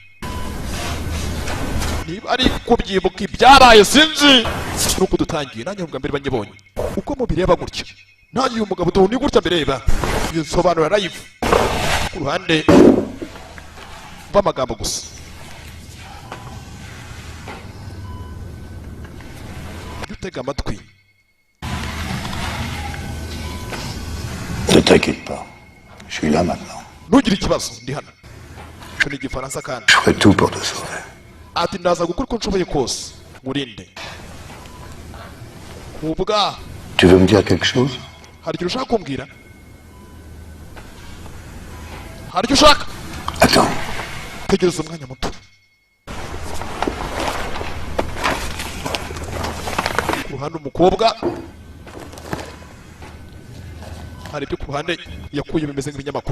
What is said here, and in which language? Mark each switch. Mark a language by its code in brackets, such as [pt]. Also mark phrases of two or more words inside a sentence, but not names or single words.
[rw] niba ari kubyibuka ibyabaye sinzi nuko dutangiye nanjye ubwa mbere banyibonye uko mubireba gutya nanjye uyu mugabo ni gutya mbireba yisobanura live ku ruhande b'amagambo gusa utega amatwi. [fr] Ne t'inquiète pas, je suis là maintenant. [rw] Ntugire ikibazo ndi hano. Cyo ni igifaransa kandi. [fr] Je ferai tout pour te sauver. [rw] Ati ndaza gukora uko nshoboye kose ngurinde. Ubwa [fr] Tu veux me dire quelque chose? [rw] hari icyo ushaka kumbwira? Hari icyo ushaka? [fr] Attends. [rw] Tegereza umwanya muto. Hano umukobwa hari ibyo ku ruhande yakuye bimeze nk'ibinyamakuru.